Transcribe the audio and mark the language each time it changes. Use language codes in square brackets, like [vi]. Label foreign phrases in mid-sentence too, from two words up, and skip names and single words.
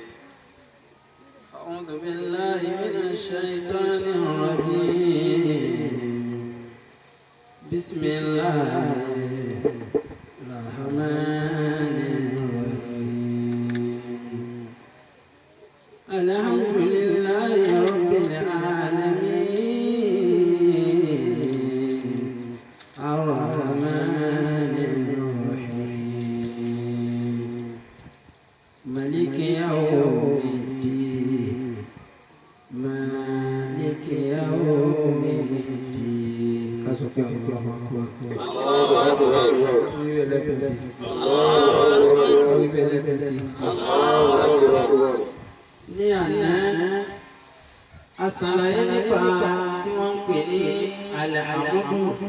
[ar] أعوذ بالله من الشيطان الرجيم بسم الله الرحمن الرحيم الحمد لله رب العالمين الرحمن الرحيم ملك يوم الدين مالك يوم الدين [yo] ní àná asàlàyé nípa tí wọ́n ń pè ní alẹ́ àbúkù